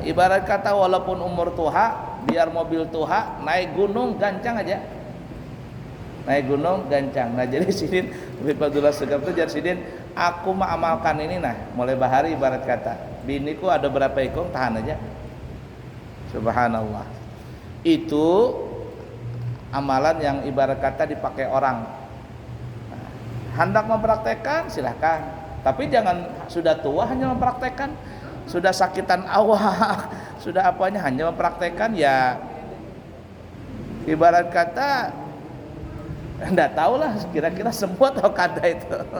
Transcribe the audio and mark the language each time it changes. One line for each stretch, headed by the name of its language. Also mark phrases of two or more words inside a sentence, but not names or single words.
Banjar: Ibarat kata walaupun umur tuha, biar mobil tuha, naik gunung gancang aja. Naik gunung gancang. Nah jadi Sidin Habib Abdullah Segap itu jar Sidin, aku amalkan ini mulai bahari ibarat kata. Biniku ada berapa ikung, tahan aja. Subhanallah.
Indonesian: Itu amalan yang ibarat kata dipakai orang. Hendak mempraktekkan silahkan. Tapi jangan sudah tua hanya mempraktekkan. Sudah sakitan awak, sudah apanya hanya mempraktekkan, ya ibarat kata enggak tahulah kira-kira sembuh atau kada itu.